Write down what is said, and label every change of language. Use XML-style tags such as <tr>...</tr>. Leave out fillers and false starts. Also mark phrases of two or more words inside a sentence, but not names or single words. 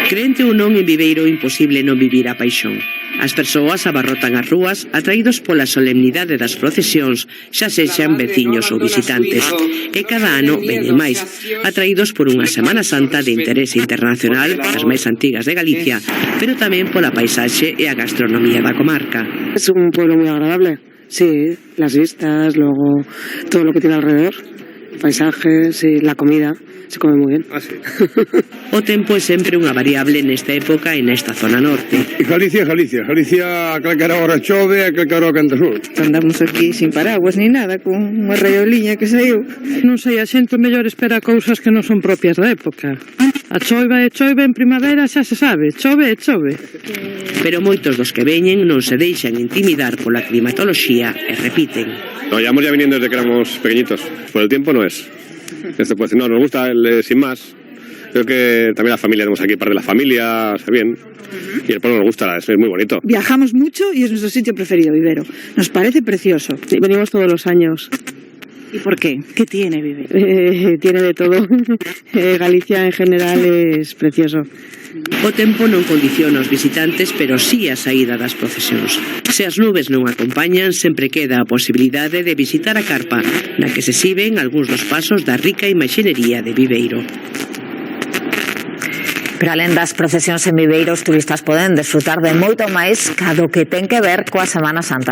<gl>Diferente ou non, en Viveiro imposible non vivir a paixón. As persoas abarrotan as rúas atraídos pola solemnidade das procesións, xa sexan veciños ou visitantes. E cada ano veñen máis, atraídos por unha Semana Santa de interese internacional, as máis antigas de Galicia, pero tamén pola paisaxe e a gastronomía da comarca.</gl> <es>Es un pueblo muy agradable, sí, las vistas, luego todo lo que tiene alrededor, paisajes y la comida.</es> <gl>Se come moi ben. O tempo é sempre unha variable nesta época e nesta zona norte. Galicia, a calquera hora chove, a calquera hora canta sol.</gl> <es>Andamos aquí sin paraguas ni nada,</es> <gl>con unha raioliña que saiu. Non sei, a xente mellor espera cousas que non son propias da época. A choiva e choiva en primavera xa se sabe, chove e chove. Pero moitos dos que veñen non se deixan intimidar pola climatoloxía e repiten.</gl> <es>No, llevamos ya viniendo desde que éramos pequeñitos. Por el tiempo no es. Esto pues no, nos gusta el sin más. Creo que también la familia, tenemos aquí parte de la familia, está bien. Y el pueblo nos gusta, es muy bonito. Viajamos mucho y es nuestro sitio preferido, Vivero. Nos parece precioso. Sí, venimos todos los años. ¿Y por qué? ¿Qué tiene Vivero? Tiene de todo. Galicia en general es precioso.</es> <gl>O tempo non condiciona os visitantes, pero sí a saída das procesións. Se as nubes non acompañan, sempre queda a posibilidade de visitar a carpa, na que se exhiben algúns dos pasos da rica imaxinería de Viveiro. Pero alén das procesións en Viveiro, os turistas poden desfrutar de moito máis cado que ten que ver coa Semana Santa.</gl>